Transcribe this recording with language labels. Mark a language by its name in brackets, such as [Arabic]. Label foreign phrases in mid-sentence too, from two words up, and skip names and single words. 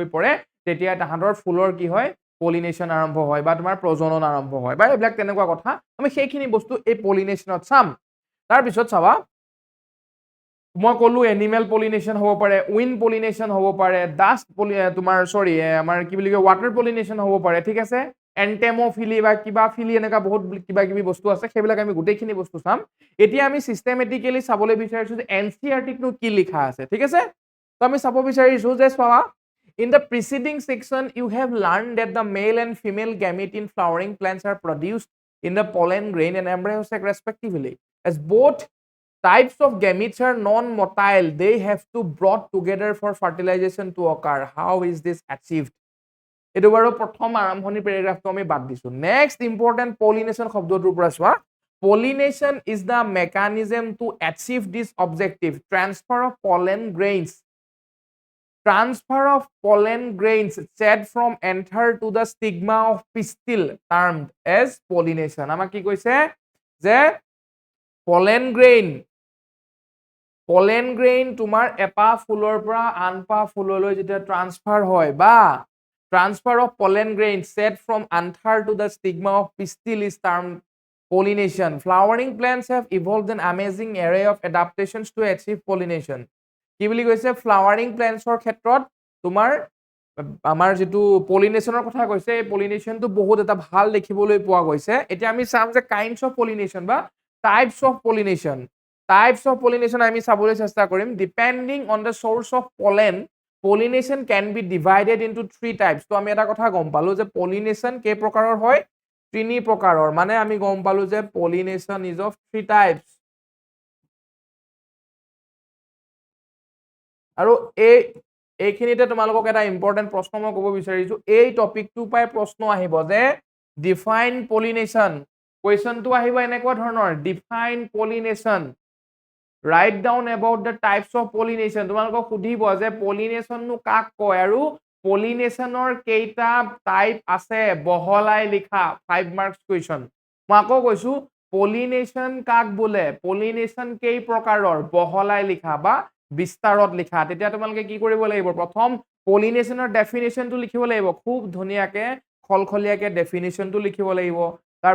[Assamese] পৰে তেতিয়া তাহাঁতৰ ফুলৰ কি হয় পলিনেশ্যন আৰম্ভ হয় বা তোমাৰ প্ৰজনন আৰম্ভ হয় বা এইবিলাক তেনেকুৱা কথা আমি সেইখিনি বস্তু এই পলিনেশ্যনত চাম তাৰপিছত চাবা মই ক'লো [English] animal pollination [Assamese] হ'ব পাৰে [English] wind pollination [Assamese] হ'ব পাৰে ডাষ্ট তোমাৰ সৰি আমাৰ কি বুলি কয় [English] water pollination [Assamese] হ'ব পাৰে ঠিক আছে এন্টেমোফিলি বা কিবা ফিলি এনেকুৱা বহুত কিবা কিবি বস্তু আছে সেইবিলাক আমি গোটেইখিনি বস্তু চাম এতিয়া আমি চিষ্টেমেটিকেলি চাবলৈ বিচাৰিছো যে এনচিইআৰটিতনো কি লিখা আছে ঠিক আছে তো আমি চাব বিচাৰিছো যে চোৱা [English] in the preceding section you have learned that the male and female gamete in flowering plants are produced in the pollen grain and embryo sac respectively as both types of gametes are non-motile they have to brought together for fertilization to occur how is this achieved [Assamese] এটো বাৰু প্ৰথম আৰম্ভণি প্যাৰাগ্ৰাফটো আমি বাদ দিছো [English] next important pollination [Assamese] শব্দটোৰ পৰা চোৱা [English] pollination is the mechanism to achieve this objective transfer of pollen grains shed from anther to the stigma of pistil termed as pollination [Assamese] আমাক কি কৈছে যে [English] pollen grain [Assamese] তোমাৰ এপাহ ফুলৰ পৰা আনপাহ ফুললৈ যেতিয়া ট্ৰান্সফাৰ হয় বা [English] transfer of pollen grains shed from anther to the stigma of pistil is termed pollination flowering plants have evolved an amazing array of adaptations to achieve pollination [Assamese] কি বুলি কৈছে [English] flowering plants [Assamese] ক্ষেত্ৰত তোমাৰ আমাৰ যেটো পলিনেশনৰ কথা কৈছে এই পলিনেশনটো বহুত এটা ভাল দেখিবলৈ পোৱা গৈছে এতিয়া আমি চাম যে [English] kinds of pollination [Assamese] বা [English] types of pollination [Assamese] আমি চাবলৈ চেষ্টা কৰিম [English] depending on the source of pollination can be divided into three types [Assamese] তো আমি এটা কথা গম পালো যে pollination কেই প্ৰকাৰৰ হয় তিনি প্ৰকাৰৰ মানে আমি গম পালো যে [English] pollination is of three types [Assamese] আৰু এইখিনিতে তোমালোকক এটা ইম্পৰ্টেন্ট প্ৰশ্ন মই ক'ব বিচাৰিছো এই টপিকটো পাই প্ৰশ্ন আহিব যে [English] define pollination [Assamese] কোৱেশ্চনটো আহিব এনেকুৱা ধৰণৰ [English] define pollination write down about the types of pollination [Assamese] তোমালোকক সুধিব যে পলিনেশন নো কাক কয় আৰু পলিনেশনৰ কেইটা টাইপ আছে বহলাই লিখা 5 [English] marks question [Assamese] মই আকৌ কৈছো পলিনেশন কাক বোলে পলিনেশন কেই প্ৰকাৰৰ বহলাই লিখা বা বিস্তাৰত লিখা তেতিয়া তোমালোকে কি কৰিব লাগিব প্ৰথম পলিনেশনৰ ডেফিনেশনটো লিখিব লাগিব খুব ধুনিয়াকে খলখলিয়াকে ডেফিনেশনটো লিখিব লাগিব তাৰ